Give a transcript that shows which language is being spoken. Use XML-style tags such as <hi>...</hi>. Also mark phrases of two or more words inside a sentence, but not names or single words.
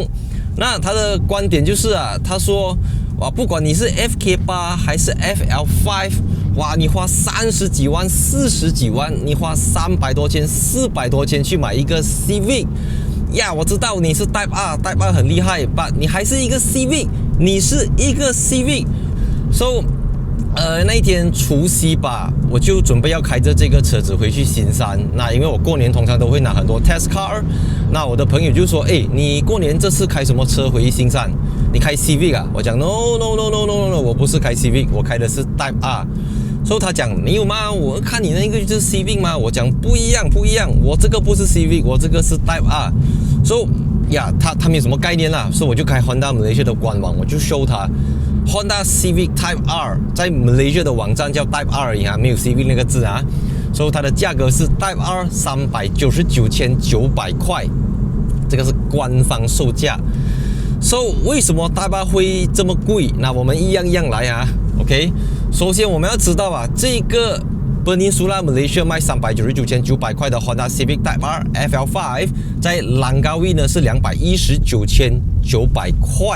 <zh>那他的觀點就是啊，他說哇，不管你是 FK8 還是 FL5， 哇，你花30幾萬、40幾萬，你花300多千、400多千去買一個 Civic， 呀，我知道你是 Type R，Type R 很厲害 ，but 你還是一個 Civic， 你是一個 Civic。So那一天除夕吧，我就準備要開着這個車子回去新山。那因為我過年通常都會拿很多 test car，那我的朋友就說：“你過年這次開什麼車回新山？你開 Civic 啊？”我講 No， 我不是開 Civic， 我開的是 Type R。所以他講沒有嗎？我看你那個就是 Civic 嗎？我講不一樣，我這個不是 Civic， 我這個是 Type R。所以呀，他沒有什麼概念啦，所以我就開 Honda Malaysia 的官網，我就 show 他。Honda Civic Type R 在 Malaysia 的網站叫 Type R 而已啊，沒有 Civic 那個字啊，所以它的價格是 Type R 399,900塊，這個是官方售價。So 為什麼 Type R 會這麼貴？那我們一樣來啊 ，OK？ 首先我們要知道啊，這個 Peninsula Malaysia 賣399,900塊的 Honda Civic Type R FL5 在Langkawi呢是219,900塊。</zh>